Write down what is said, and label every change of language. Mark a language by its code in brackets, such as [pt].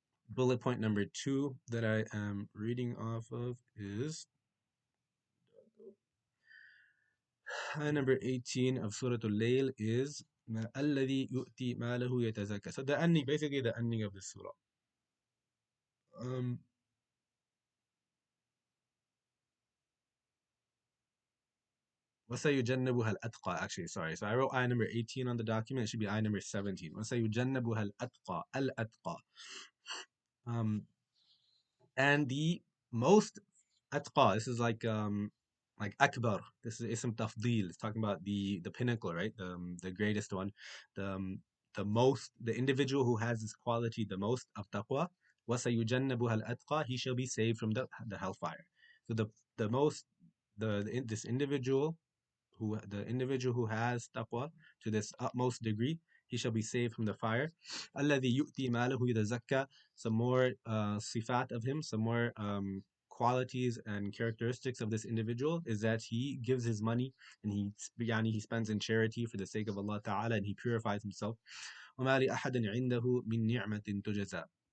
[en] Bullet point number 2 that I am reading off of is ayah number 18 of Surah Al-Layl is [ar] الذي يؤتي ماله يتزكى. [en] So the ending, basically the ending of the surah. [ar] Um, وَسَيُجَنَّبُهَا الْأَتْقَى. [en] Actually, sorry. So I wrote ayah number 18 on the document. It should be ayah number 17. [ar] وَسَيُجَنَّبُهَا الْأَتْقَى. [en] Al-Atqa. Um, and the most atqa. This is like akbar. This is ism tafdil. It's talking about the pinnacle, right? The greatest one, the the individual who has this quality the most of taqwa. [ar] وَسَيُجَنَّبُهَا الْأَتْقَى. [en] He shall be saved from the hellfire. So the most this individual who has taqwa to this utmost degree, he shall be saved from the fire. [ar] الذي يؤتي ماله يتزكى. [en] Some more sifat of him, some more qualities and characteristics of this individual is that he gives his money and he spends in charity for the sake of Allah Ta'ala, and he purifies himself. [ar] وما لأحد عنده من نعمة تجزى.